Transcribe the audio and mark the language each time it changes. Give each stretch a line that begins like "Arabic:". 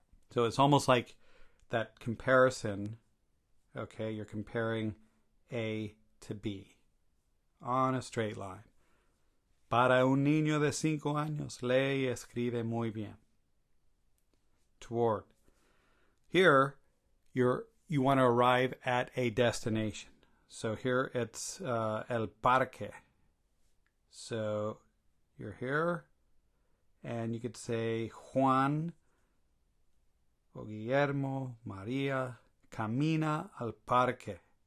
English: So it's almost like that comparison, okay, you're comparing A to B on a straight line.
Spanish: Para un niño de 5 años, lee y escribe muy bien.
English: Toward. Here, you want to arrive at a destination. So here it's el parque. So you're here, and you could say Juan o Guillermo, Maria,
Spanish: camina al parque.